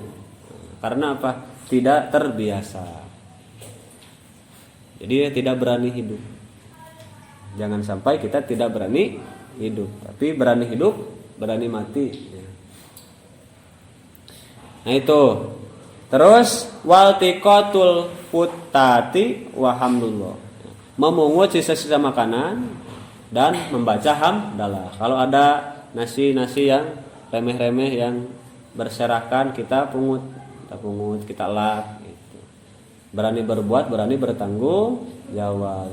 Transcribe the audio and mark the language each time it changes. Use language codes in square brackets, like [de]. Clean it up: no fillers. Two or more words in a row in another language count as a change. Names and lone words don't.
[id] Karena apa? Tidak terbiasa. Jadi dia tidak berani hidup. Jangan sampai kita tidak berani hidup, tapi berani hidup, berani mati. Nah itu. [ar] Terus والتقاط الفتات والحمد لله. [id] Memungut sisa-sisa makanan dan membaca hamdalah. Kalau ada nasi-nasi yang remeh-remeh yang berserakan, kita pungut, kita lap gitu. Berani berbuat, berani bertanggung jawab.